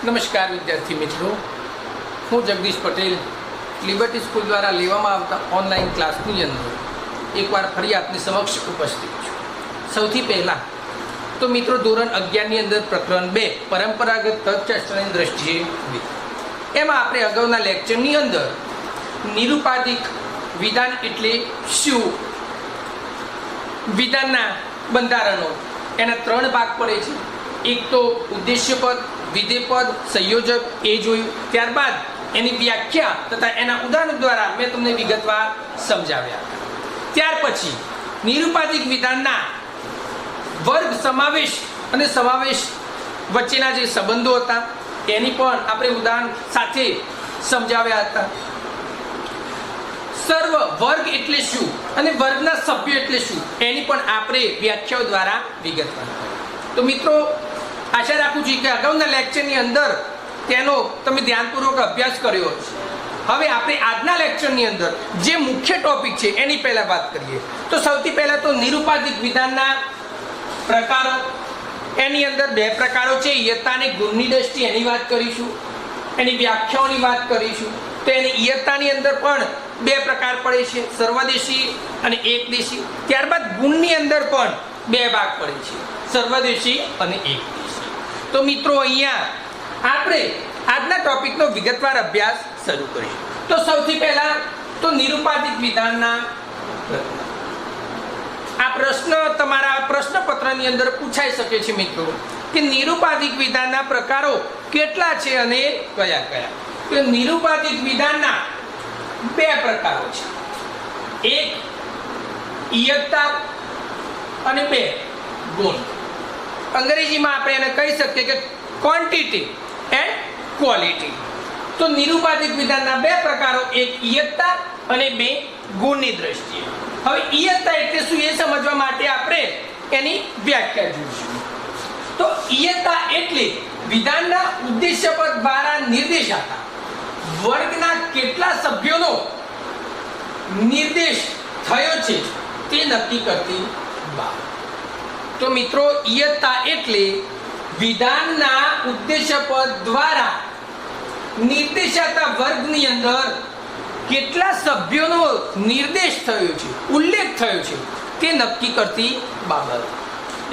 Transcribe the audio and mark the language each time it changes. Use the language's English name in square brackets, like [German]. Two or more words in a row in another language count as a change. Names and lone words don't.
[Gujarati] નમસ્કાર વિદ્યાર્થી મિત્રો, હું જગદીશ પટેલ લિબર્ટી સ્કૂલ દ્વારા લેવામાં આવતા ઑનલાઇન ક્લાસની અંદર એક બાર ફરી આપની સમક્ષ ઉપસ્થિત છું। સૌથી પહેલા તો મિત્રો ધોરણ 11 અંદર પ્રકરણ 2 પરંપરાગત તર્કશાસ્ત્રની દૃષ્ટિએ એમાં આપણે અગાઉના લેક્ચરની અંદર નિરુપાધિક વિધાન એટલે શું, વિધાનના બંધારણો એના 3 ભાગ પડે છે। એક તો ઉદ્દેશ્ય પદ, વિધેય પદ, સંયોજક એ જોયું। ત્યારબાદ એની વ્યાખ્યા તથા એના ઉદાહરણ દ્વારા મૈં તમને વિગતવાર સમજાવ્યા। ત્યાર પછી નિરુપાધિક વિધાનના વર્ગ સમાવેશ અને સમાવેશ વચ્ચેના જે સંબંધો હતા એની પણ આપણે ઉદાહરણ સાથે સમજાવ્યા હતા। સર્વ વર્ગ એટલે શું અને વર્ગના સભ્ય એટલે શું એની પણ આપણે વ્યાખ્યાઓ દ્વારા વિગતવાર। તો મિત્રો આશા રાખું છું કે અગાઉના લેક્ચરની અંદર તેનો તમે ધ્યાનપૂર્વક અભ્યાસ કર્યો હશે। હવે આપણે આજના લેક્ચરની અંદર જે મુખ્ય ટૉપિક છે એની પહેલા બાત કરીએ તો સૌથી પહેલા તો નિરુપાધિક વિધાનના પ્રકારો। એની અંદર 2 પ્રકારો છે, ઇયત્તા અને ગુણની દૃષ્ટિએ એની વાત કરીશું, એની વ્યાખ્યાઓની વાત કરીશું। તો એની ઇયત્તાની અંદર પણ 2 પ્રકાર પડે છે, સર્વદેશી અને એકદેશી। ત્યારબાદ ગુણની અંદર પણ 2 ભાગ પડે છે, સર્વદેશી અને એકદેશી। તો મિત્રો અહીંયા આપણે આજના ટૉપિકનો વિગતવાર અભ્યાસ શરૂ કરીએ। તો સૌથી પહેલા તો નિરુપાધિક વિધાનના આ પ્રશ્ન તમારા પ્રશ્નપત્રની અંદર પૂછાઈ શકે છે મિત્રો કિ નિરુપાધિક વિધાનના પ્રકારો કેટલા છે અને કયા કયા। તો નિરુપાધિક વિધાનના 2 પ્રકારો છે, એક ઇયત્તા અને 2 ગુણ। [Hindi] अंग्रेजी में आप कही सके कि [English] quantity and quality. [Gujarati] તો નિરુપાધિક વિધાનના 2 પ્રકારો, એક ઇયત્તા અને 2 ગુણની દૃષ્ટિએ। હવે ઇયત્તા એટલે શું એ સમજવા માટે આપણે એની વ્યાખ્યા જોઈશું। તો ઇયત્તા એટલે વિધાનના ઉદ્દેશ્ય પદ દ્વારા નિર્દેશાતા વર્ગના કેટલા સભ્યોનો નિર્દેશ થયો છે તે નક્કી કરતી બાબત। તો મિત્રો ઇયત્તા એટલે વિધાનના ઉદ્દેશ્ય પદ દ્વારા નિર્દેશાતા વર્ગની અંદર કેટલા સભ્યોનો નિર્દેશ થયો છે, ઉલ્લેખ થયો છે તે નક્કી કરતી બાબત।